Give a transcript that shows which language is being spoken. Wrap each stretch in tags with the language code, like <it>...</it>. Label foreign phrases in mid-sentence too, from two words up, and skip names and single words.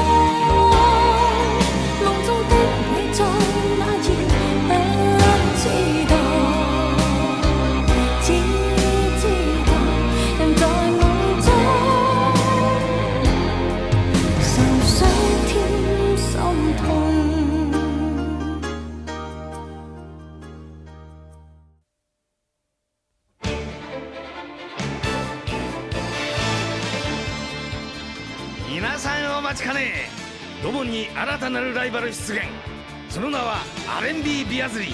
<zh>夢中的你在哪兒不知道，只知道人在夢中愁緒添心痛。</zh> <ja>皆さんお待ちかね。ドボンに新たなるライバル出現。その名はアレンビー・ビアズリー。</ja>